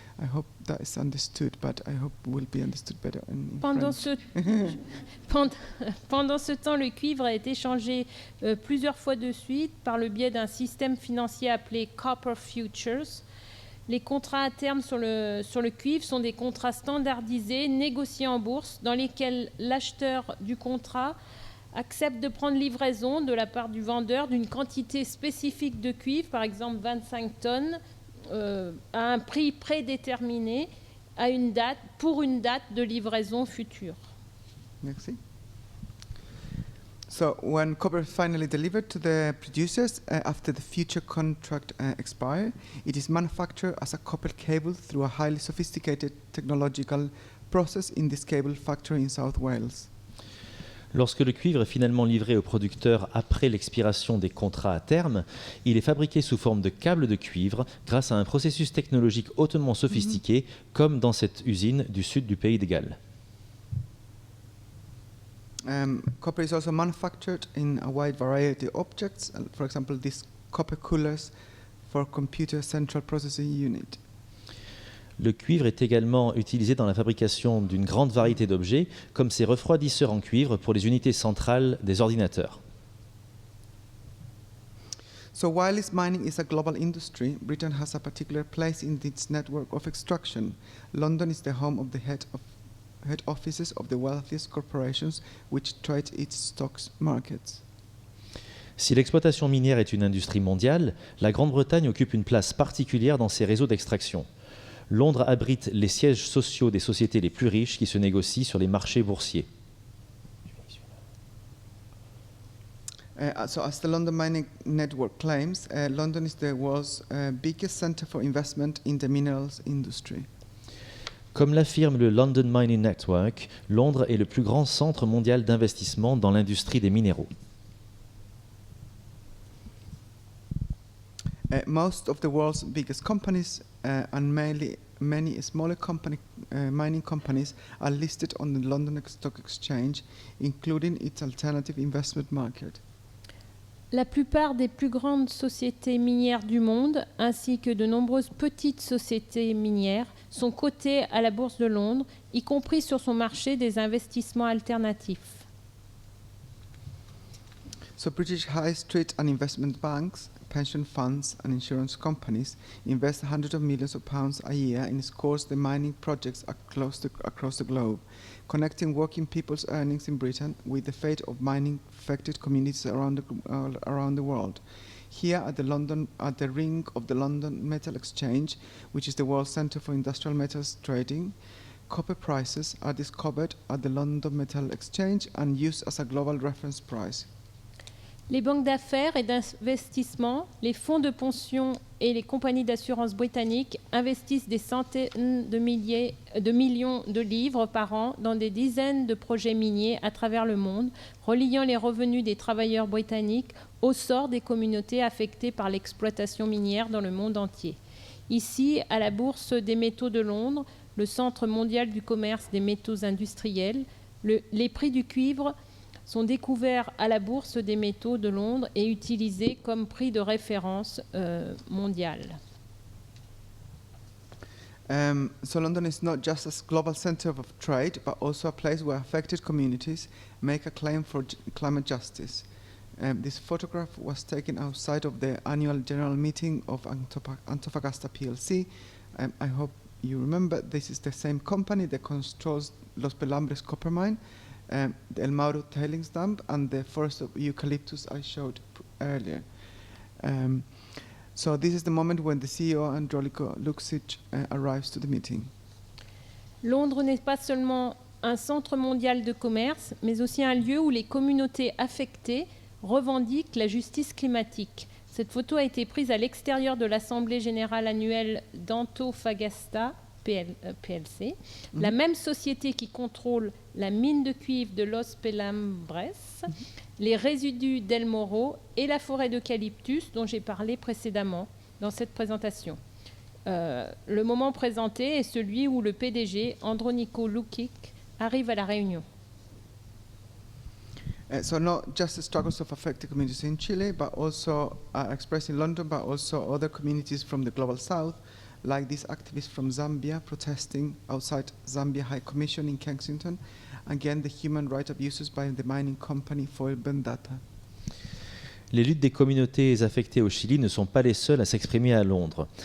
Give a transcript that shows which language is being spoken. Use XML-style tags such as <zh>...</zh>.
<en>I hope that is understood, but I hope it will be understood better in</en> <fr>Pendant</fr> <en>French.</en> <fr>Pendant ce temps, le cuivre a été changé plusieurs fois de suite par le biais d'un système financier appelé Copper Futures. Les contrats à terme sur le cuivre sont des contrats standardisés, négociés en bourse, dans lesquels l'acheteur du contrat accepte de prendre livraison de la part du vendeur d'une quantité spécifique de cuivre, par exemple 25 tonnes, à un prix prédéterminé pour une date de livraison future. Merci.</fr> <en>So when copper is finally delivered to the producers after the future contract expire, it is manufactured as a copper cable through a highly sophisticated technological process in this cable factory in South Wales.</en> <fr>Lorsque le cuivre est finalement livré au producteur après l'expiration des contrats à terme, il est fabriqué sous forme de câbles de cuivre grâce à un processus technologique hautement sophistiqué, comme dans cette usine du sud du pays de Galles.</fr> <en>Copper is also manufactured in a wide variety of objects, for example, these copper coolers for computer central processing unit.</en> <fr>Le cuivre est également utilisé dans la fabrication d'une grande variété d'objets, comme ces refroidisseurs en cuivre pour les unités centrales des ordinateurs.</fr> <en>So while mining is a global industry, Britain has a particular place in its network of extraction. London is the home of the head offices of the wealthiest corporations which trade its stocks markets.</en> <fr>Si l'exploitation minière est une industrie mondiale, la Grande-Bretagne occupe une place particulière dans ces réseaux d'extraction. Londres abrite les sièges sociaux des sociétés les plus riches qui se négocient sur les marchés boursiers.</fr> <en>So as the London Mining Network claims, London is the world's biggest center for investment in the minerals industry.</en> <fr>Comme l'affirme le London Mining Network, Londres est le plus grand centre mondial d'investissement dans l'industrie des minéraux.</fr> <en>Most of the world's biggest companies and many smaller mining companies are listed on the London Stock Exchange, including its alternative investment market.</en> <fr>La plupart des plus grandes sociétés minières du monde, ainsi que de nombreuses petites sociétés minières, sont cotées à la Bourse de Londres, y compris sur son marché des investissements alternatifs.</fr> <en>So British High Street and investment banks, pension funds and insurance companies invest hundreds of millions of pounds a year in scores of mining projects across the globe, connecting working people's earnings in Britain with the fate of mining-affected communities around the world. Here at the ring of the London Metal Exchange, which is the world centre for industrial metals trading, copper prices are discovered at the London Metal Exchange and used as a global reference price.</en> <fr>Les banques d'affaires et d'investissement, les fonds de pension et les compagnies d'assurance britanniques investissent des centaines de millions de livres par an dans des dizaines de projets miniers à travers le monde, reliant les revenus des travailleurs britanniques au sort des communautés affectées par l'exploitation minière dans le monde entier. Ici, à la Bourse des métaux de Londres, le centre mondial du commerce des métaux industriels, les prix du cuivre sont découverts à la Bourse des métaux de Londres et utilisés comme prix de référence mondial.</fr> <en>So London is not just a global center of trade, but also a place where affected communities make a claim for climate justice. This photograph was taken outside of the annual general meeting of Antofagasta PLC. I hope you remember this is the same company that controls Los Pelambres copper mine, the El Mauro tailings dam, and the forest of eucalyptus I showed earlier. So this is the moment when the CEO Androliko Luksic arrives to the meeting.</en> <fr>Londres n'est pas seulement un centre mondial de commerce, mais aussi un lieu où les communautés affectées revendiquent la justice climatique. Cette photo a été prise à l'extérieur de l'Assemblée générale annuelle d'Antofagasta PLC, la même société qui contrôle la mine de cuivre de Los Pelambres, les résidus d'El Mauro et la forêt d'eucalyptus dont j'ai parlé précédemment dans cette présentation. Le moment présenté est celui où le PDG, Androliko Lukic, arrive à la réunion.</fr> <en>So not just the struggles of affected communities in Chile, but also expressed in London, but also other communities from the global south, like these activists from Zambia protesting outside Zambia High Commission in Kensington against the human rights abuses by the mining company Foil Bendata.</en> <fr>Les luttes des communautés affectées au Chili ne sont pas les seules à s'exprimer à Londres.</fr>